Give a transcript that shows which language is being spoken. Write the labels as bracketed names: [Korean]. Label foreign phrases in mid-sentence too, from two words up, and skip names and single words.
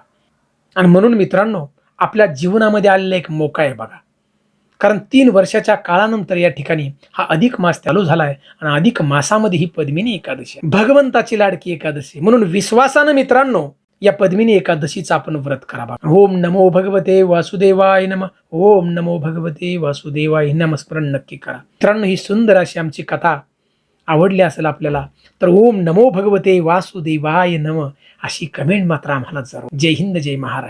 [Marathi] आणि म्हणून मित्रांनो, आपल्या जीवनामध्ये आलेला एक मोका आहे बघा. कारण 3 वर्षाच्या काळानंतर या ठिकाणी हा अधिक मास चालू झालाय आणि अधिक मासामध्ये ही पद्मिनी एकादशी, भगवंताची लाडकी एकादशी. म्हणून विश्वासानं मित्रांनो या पद्मिनी एकादशीचा आपण व्रत करावा. [Sanskrit] ओम नमो भगवते वासुदेवाय नमः. ओम नमो भगवते वासुदेवाय [Marathi] नामस्मरण नक्की करा. मित्रांनो, ही सुंदर अशी आमची कथा आवडली असेल आपल्याला तर [Sanskrit] ओम नमो भगवते वासुदेवाय नमः [Marathi] अशी कमेंट मात्र आम्हाला जरूर. जय हिंद, जय महाराष्ट्र.